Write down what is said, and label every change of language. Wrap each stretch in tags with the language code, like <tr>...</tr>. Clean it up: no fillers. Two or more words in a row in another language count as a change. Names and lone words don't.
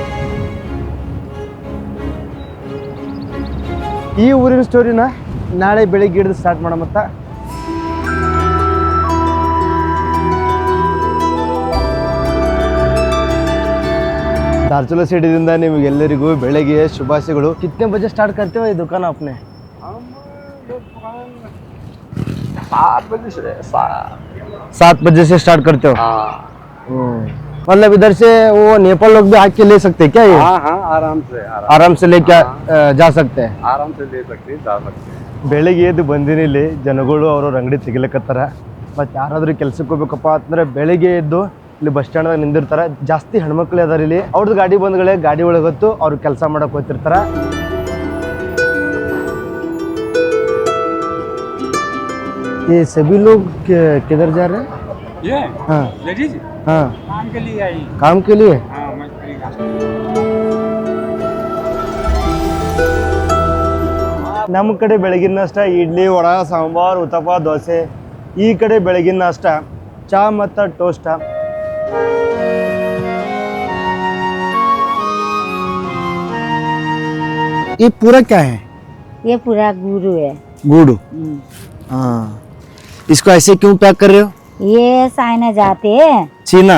<kn>ಈ ಊರಿನ ಸ್ಟೋರಿನ ನಾಳೆ ಬೆಳಿಗ್ಗೆ ಹಿಡಿದು ಸ್ಟಾರ್ಟ್ ಮಾಡಮತ್ತ. ಧಾರಚುಲಾ ಸಿಟಿದಿಂದ ನಿಮಗೆಲ್ಲರಿಗೂ ಬೆಳಗ್ಗೆ ಶುಭಾಶಯಗಳು.</kn> <hi>कितने बजे स्टार्ट करते ई दुकान अपने? 7 बजे से स्टार्ट करते हो? मतलब इधर से वो नेपाल लोग भी आके ले सकते हैं क्या ये? हाँ, आराम से लेके जा सकते हैं? आराम से ले सकते जा सकते हैं.</hi> <kn>ಬೆಳಿಗ್ಗೆ ಎದ್ದು ಬಂದಿನಿ. ಇಲ್ಲಿ ಜನಗಳು ಅವ್ರವ್ರ ಅಂಗಡಿ ತೆಗಿಲಕತ್ತಾರ. ಮತ್ತು ಯಾರಾದ್ರೂ ಕೆಲ್ಸಕ್ಕೆ ಹೋಗ್ಬೇಕಪ್ಪ ಅಂತಂದ್ರೆ ಬೆಳಿಗ್ಗೆ ಎದ್ದು ಇಲ್ಲಿ ಬಸ್ ಸ್ಟ್ಯಾಂಡ್ದಾಗ ನಿಂದಿರ್ತಾರ. ಜಾಸ್ತಿ ಹೆಣ್ಮಕ್ಳು ಅದಾರ ಇಲ್ಲಿ. ಅವ್ರದ್ದು ಗಾಡಿ ಬಂದ್ಗಳೇ ಗಾಡಿ ಒಳಗತ್ತು ಅವ್ರು ಕೆಲಸ ಮಾಡಕ್ ಹೋಗ್ತಿರ್ತಾರ.</kn> <hi>ये सभी लोग किधर जा रहे हैं? ये हाँ लेडीज हाँ, काम के लिए आई. काम के लिए. हाँ, मजदूरी का.</hi> <kn>ನಮ್ಮ ಕಡೆ ಬೆಳಗಿನ ನಾಷ್ಟ ಇಡ್ಲಿ, ವಡ, ಸಾಂಬಾರ್, ಉತ್ತಪ್ಪ, ದೋಸೆ. ಈ ಕಡೆ ಬೆಳಗಿನ ನಾಷ್ಟ ಚಾ ಮತ್ತು ಟೋಸ್ಟ್.</kn> <hi>ये पूरा क्या है? ये पूरा गुड़ है। गुड़. हाँ, इसको ऐसे क्यों पैक कर रहे हो? ये चाइना जाते हैं। चीना?</hi>